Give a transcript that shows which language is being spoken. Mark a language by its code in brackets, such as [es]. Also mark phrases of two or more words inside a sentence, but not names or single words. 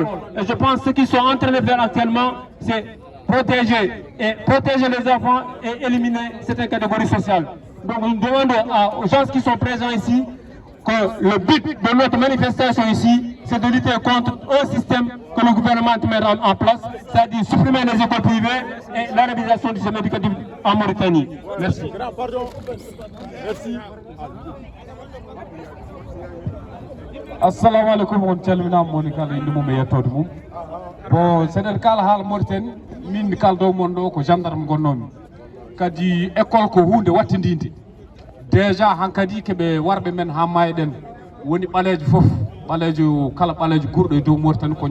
[fr] Et je pense que ce qu'ils sont en train de faire actuellement, c'est protéger les enfants et éliminer certaines catégories sociales. Donc nous demandons aux gens qui sont présents ici que le but de notre manifestation ici, c'est de lutter contre un système que le gouvernement met en place, c'est-à-dire supprimer les écoles privées et l'arabisation du système éducatif en Mauritanie. Merci. [ar] Assalamu alaikum [ff] on calmina moni kala indi mum e yettode mum bon seɗen kala haala Mauritanie min kaldo mon ɗo ko gendarme gonnomi kadi école ko hunde wattidinde déjà hankadi keɓe warɓe men ha mayɗen woni ɓalejo foof ɓaleejo kala ɓaleejo gurɗo e dow Mauritanie ko